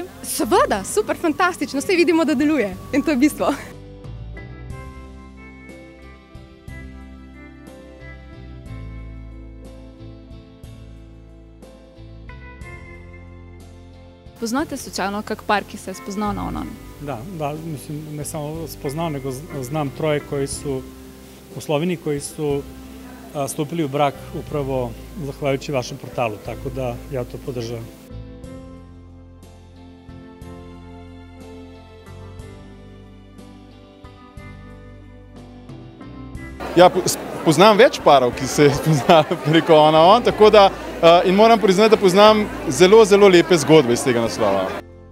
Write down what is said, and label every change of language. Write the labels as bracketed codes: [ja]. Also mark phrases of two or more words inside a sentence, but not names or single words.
[sl] Seveda, super, fantastično, vse vidimo, da deluje in to je bistvo. Poznate slučajno kak par, ki se je spoznal na ono.on? [hr] Da, mislim, ne samo spoznao, nego znam troje koji su u Sloveniji, koji su stupili u brak upravo zahvaljujući vašem portalu, tako da ja to podržavam. [sl] Ja, poznam več parov, ki se spoznajo preko ono.on, tako da in moram priznati, da poznam zelo lepe zgodbe iz tega naslova.